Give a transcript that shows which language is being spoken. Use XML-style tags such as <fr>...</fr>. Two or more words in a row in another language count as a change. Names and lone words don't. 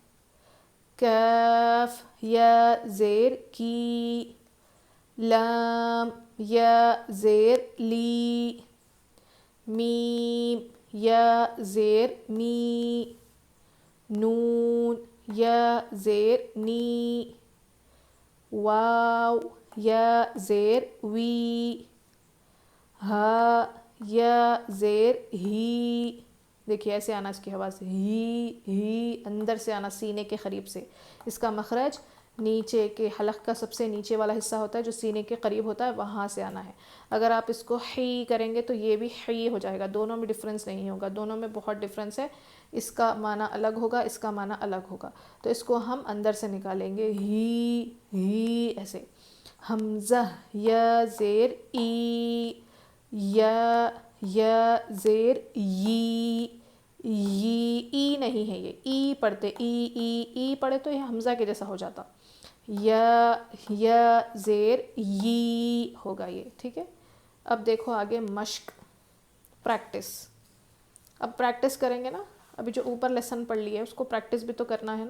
<ur>کاف یا زیر کی، لام یا زیر لی، میم یا زیر می، نون یا زیر نی، واو یا زیر وی، ہا یا زیر ہی. دیکھیے ایسے آنا اس کی آواز، ہی اندر سے آنا سینے کے قریب سے. اس کا مخرج نیچے کے حلق کا سب سے نیچے والا حصہ ہوتا ہے جو سینے کے قریب ہوتا ہے، وہاں سے آنا ہے. اگر آپ اس کو ہی کریں گے تو یہ بھی ہی ہو جائے گا. دونوں میں ڈفرینس نہیں ہوگا، دونوں میں بہت ڈفرینس ہے. اس کا معنی الگ ہوگا، اس کا معنی الگ ہوگا. تو اس کو ہم اندر سے نکالیں گے، ہی ایسے. حمزہ یا زیر ای، یا زیر ی، ای نہیں ہے، یہ ای پڑھتے، ای پڑھے تو یہ حمزہ کے جیسا ہو جاتا. یا زیر یی ہوگا یہ. ٹھیک ہے. اب دیکھو آگے مشق، پریکٹس. اب پریکٹس کریں گے نا، ابھی جو اوپر لیسن پڑھ لی ہے اس کو پریکٹس بھی تو کرنا ہے نا.</ur>